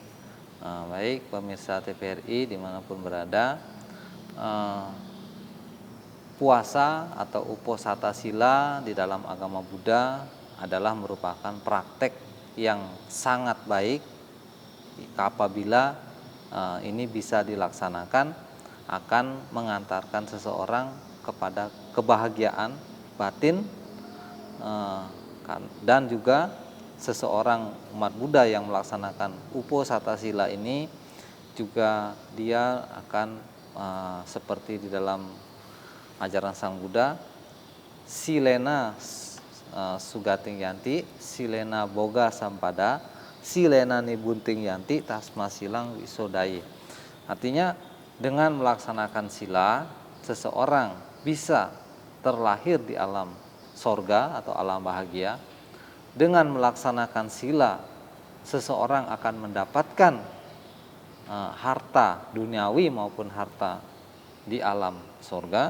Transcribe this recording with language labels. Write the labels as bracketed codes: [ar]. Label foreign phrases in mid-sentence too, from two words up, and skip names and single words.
[id] Baik pemirsa TVRI dimanapun berada, puasa atau Uposatha Sila di dalam agama Buddha adalah merupakan praktek yang sangat baik apabila ini bisa dilaksanakan, akan mengantarkan seseorang kepada kebahagiaan batin, dan juga seseorang umat Buddha yang melaksanakan Uposatha Sila ini juga dia akan seperti di dalam ajaran Sang Buddha, [pi] silena sugating yanti, silena boga sampada, silena nibunting yanti, tasma silang wisodai. [id] Artinya dengan melaksanakan sila, seseorang bisa terlahir di alam sorga atau alam bahagia. Dengan melaksanakan sila, seseorang akan mendapatkan harta duniawi maupun harta di alam sorga.